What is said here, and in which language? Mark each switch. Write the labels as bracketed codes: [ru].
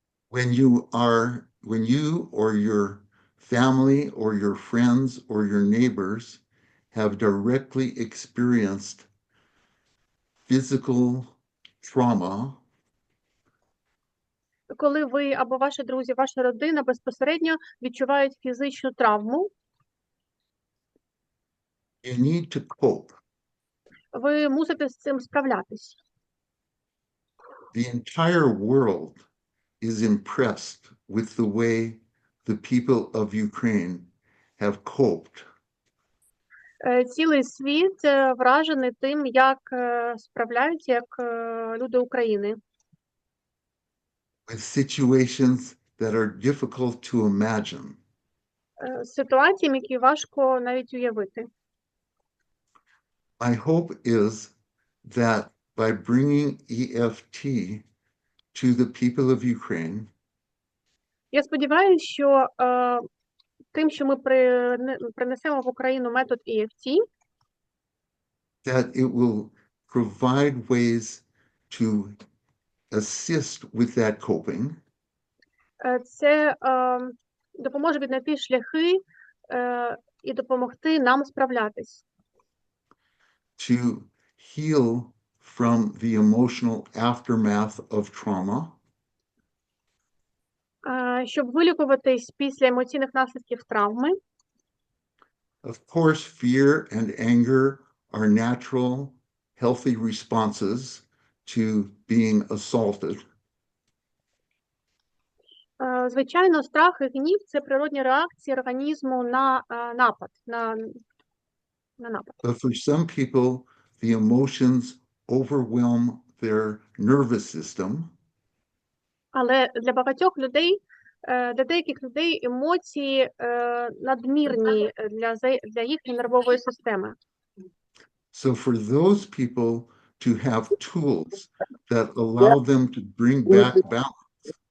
[en] when you or your family or your friends or your neighbors have directly experienced physical trauma, [uk] коли ви або ваші друзі, ваша родина безпосередньо відчувають фізичну травму, [en] you need to cope. [uk] ви мусите з цим справлятись. [en] The entire world is impressed with the way the people of Ukraine have coped [uk] Цілий світ вражений тим, як справляються, як люди України. [en] with situations that are difficult to imagine. [uk] Ситуаціями, які важко навіть уявити. [en] My hope is that by bringing EFT to the people of Ukraine, [uk] Я сподіваюся, що тим, що ми принесемо в Україну метод EFT, [en] that it will provide ways to assist with that coping, [uk] Це допоможе віднайти шляхи і допомогти нам справлятись. [en] to heal from the emotional aftermath of trauma, [uk] Щоб вилікуватись після емоційних наслідків травми. [en] of course, fear and anger are natural, healthy responses to being assaulted. [uk] Звичайно, страх і гнів – це природні реакції організму на напад. [en] But for some people, the emotions overwhelm their nervous system, [uk] Але для багатьох людей, для деяких людей емоції надмірні для їхньої нервової системи. [en] so for those people to have tools that allow them to bring back balance,